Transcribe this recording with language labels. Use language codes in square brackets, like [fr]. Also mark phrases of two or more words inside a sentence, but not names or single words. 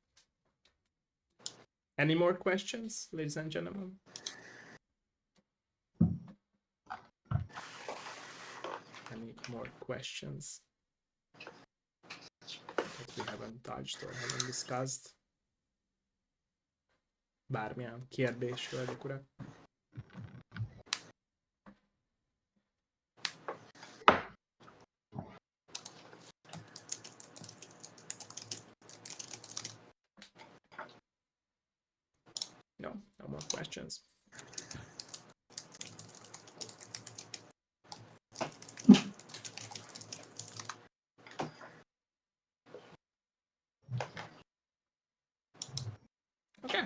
[en] Any more questions, ladies and gentlemen? Any more questions that we haven't touched or haven't discussed? [hu] Bármilyen kérdés, hölgyek, urak? [en] No more questions. Okay.